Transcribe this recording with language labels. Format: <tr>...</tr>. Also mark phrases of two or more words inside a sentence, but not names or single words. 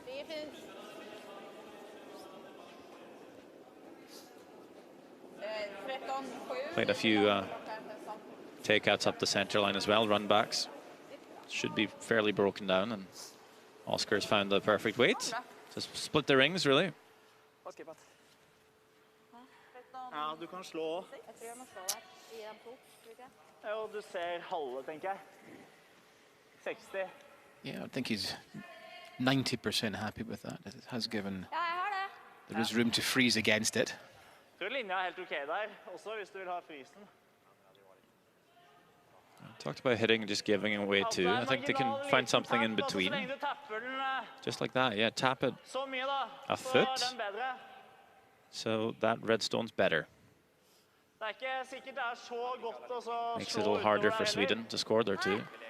<en>Played a few takeouts up the center line as well, run backs. Should be fairly broken down, and Oscar's found the perfect weight. Just split the rings, really.</en> <no>Ja, du kan slå. Ja, du ser halve, tenker jeg. 60.</no> <en>Yeah, I think he's 90% happy with that. It has given... There is room to freeze against it.</en> <no>Jeg tror linja helt ok der, også hvis du vil ha frysen.</no> <en>Talked about hitting and just giving away 2. I think they can find something in between. Just like that, yeah, tap it a foot. So that red stone's better. Makes it a little harder for Sweden to score there too.</en>